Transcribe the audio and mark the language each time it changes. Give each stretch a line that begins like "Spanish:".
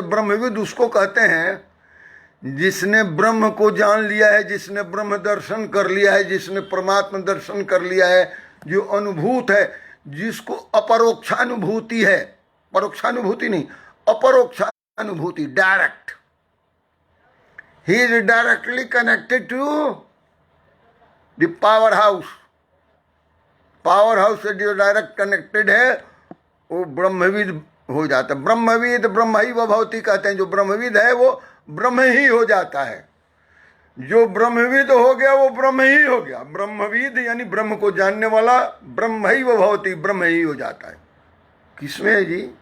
Hindi: ब्रह्मविद उसको कहते हैं जिसने ब्रह्म को जान लिया है, जिसने ब्रह्म दर्शन कर लिया है, जिसने परमात्मा दर्शन कर लिया है, जो अनुभूत है, जिसको अपरोक्षानुभूति है, परोक्षानुभूति नहीं, अपरोक्षानुभूति, direct.
English: He is directly connected to the powerhouse.
Hindi: Powerhouse से जो डायरेक्ट कनेक्टेड है वो ब्रह्मविद हो जाता है। ब्रह्मविद ब्रह्म ही भवति कहते हैं। जो ब्रह्मविद है वो ब्रह्म ही हो जाता है। जो ब्रह्मविद हो गया वो ब्रह्म ही हो गया। ब्रह्मविद यानी ब्रह्म को जानने वाला, ब्रह्म ही वो भवती, ब्रह्म ही हो जाता है। किसमें है जी?